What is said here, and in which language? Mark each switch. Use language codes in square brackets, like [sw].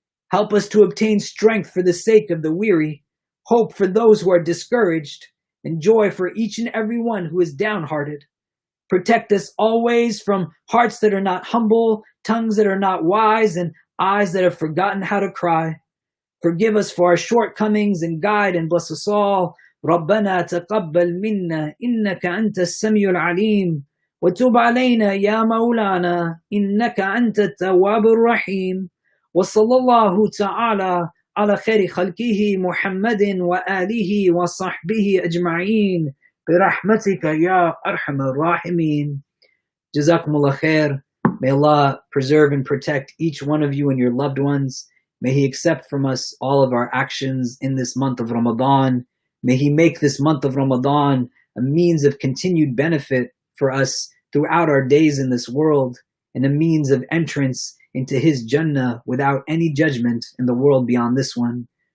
[en] Help us to obtain strength for the sake of the weary, hope for those who are discouraged, and joy for each and every one who is downhearted. Protect us always from hearts that are not humble, tongues that are not wise, and eyes that have forgotten how to cry. Forgive us for our shortcomings and guide and bless us all. [ar] ربنا تقبل منا إنك أنت السميع العليم وتب علينا يا مولانا إنك أنت التواب الرحيم وصلى الله تعالى على خير خلقه محمد وآله وصحبه أجمعين برحمتك يا أرحم الراحمين. Jazakumullah khair. [en] May Allah preserve and protect each one of you and your loved ones. May He accept from us all of our actions in this month of Ramadan. May He make this month of Ramadan a means of continued benefit for us throughout our days in this world, and a means of entrance into His Jannah without any judgment in the world beyond this one.